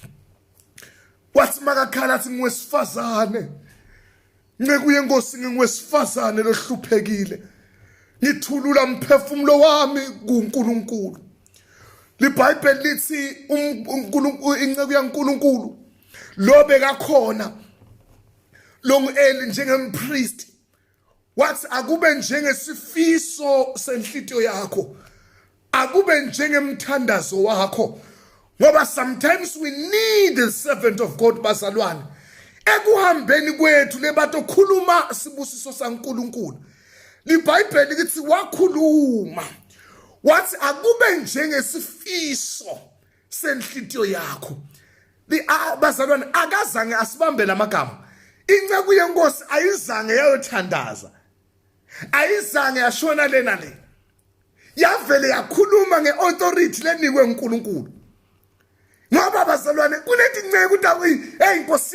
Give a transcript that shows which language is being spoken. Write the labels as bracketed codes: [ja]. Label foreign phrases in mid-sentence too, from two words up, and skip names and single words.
[ss] wathi makakhala athi ngwesifazane ncekuye Nkosi ngingwesifazane lohluphekile ngithulula umphefumulo wami kuNkulunkulu liBhayibheli lithi uNkulunkulu inceku yaNkulunkulu lobe kakhona long-eli njengempriest wathi akube njengesifiso senhlitiyo yakho akube njengemthandazo wakho ngoba [en] sometimes we need the servant of God [ss] bazalwane ekuhambeni kwethu lebato khuluma sibusiso saNkulunkulu liBhayibheli lithi wakhuluma wathi akube njengesifiso senhlitiyo yakho bazalwane akazange asibambe lamagama inceku yeNkosi ayizange yayothandaza ayizange yashona lena le yavele yakhuluma ngeauthority lenikwe uNkulunkulu ngoba bazalwane kunetinceku ukuthi hey Nkosi